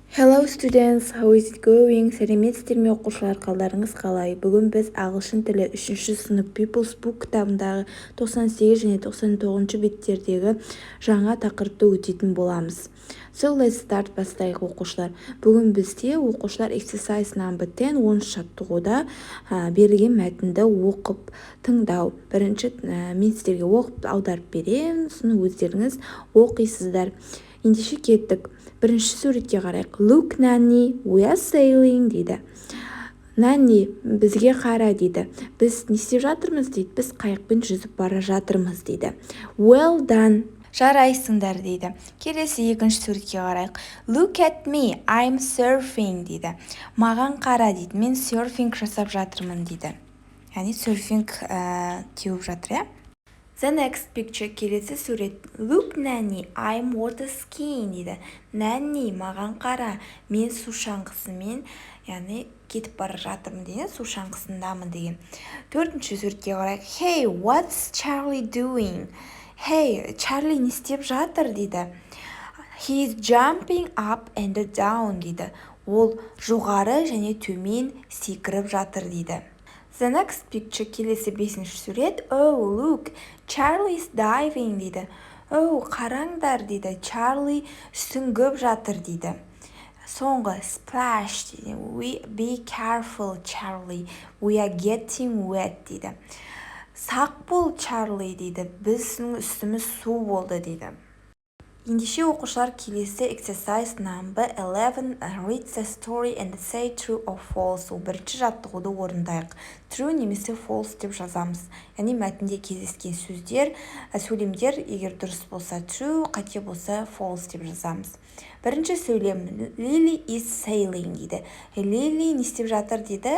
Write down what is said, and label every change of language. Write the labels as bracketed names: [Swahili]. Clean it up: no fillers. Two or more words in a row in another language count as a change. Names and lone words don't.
[English] Hello students, how is it going? [Kazakh] Сәлеметсіздер ме оқушылар, қалдарыңыз қалай? Бүгін біз ағылшын тілі 3-ші сынып People's Book кітабындағы 98 және 99 беттердегі жаңа тақырыпты өтетін боламыз. [English] So let's start, [Kazakh] бастайық оқушылар. Бүгін бізде оқушылар [English] exercise number 10 [Kazakh] жаттығуда берілген мәтінді оқып тыңдау. Бірінші мен сіздерге оқып аударып беремін, соны өздеріңіз оқисыздар. Ендеше кеттік. Бірінші суретке қарайық. [English] Look, Nanny, we are sailing [Kazakh] дейді. Nanny, бізге қара дейді. Біз не істеп жатырмыз дейді. Біз қайықпен жүзіп бара жатырмыз дейді. [English] Well done. [Kazakh] Жарайсыңдар дейді. Келесі екінші суретке қарайық. [English] Look at me, I'm surfing [Kazakh] дейді. Маған қара дейді. Мен серфинг жасап жатырмын дейді. Яғни серфинг теуіп жатыр, иә? [English] The next picture, [Kazakh] келесі сурет. [English] Look, Nanny, I'm water skiing дейді. [Kazakh] Nanny, маған қара, мен су шаңғысымен, яғни кетіп бара жатырмын деген, су шаңғысындамын деген. Төртінші суретке қарайық. [English] Hey, what's Charlie doing? [Kazakh] Hey, Charlie не істеп жатыр дейді. [English] He's jumping up and down дейді. [Kazakh] Ол жоғары және төмен секіріп жатыр дейді. [English] The next picture, [Kazakh] келесі бесінші сурет. [English] Oh, look, Charlie's diving дейді. [Kazakh] Oh, қараңдар дейді. Charlie сүңгіп жатыр дейді. Соңғы splash дейді. [English] Be careful, Charlie. We are getting wet [Kazakh] дейді. Сақ бол, Charlie дейді. Біздің үстіміз су болды дейді. Ендеше оқушылар, келесі [English] exercise number 11, read the story and say true or false. [Kazakh] Ол бірінші жаттығуды орындайық. True немесе false деп жазамыз. Яғни мәтінде кездескен сөздер, сөйлемдер егер дұрыс болса true, қате болса false деп жазамыз. Бірінші сөйлем. [English] Lily is sailing [Kazakh] дейді. Lily не істеп жатыр дейді?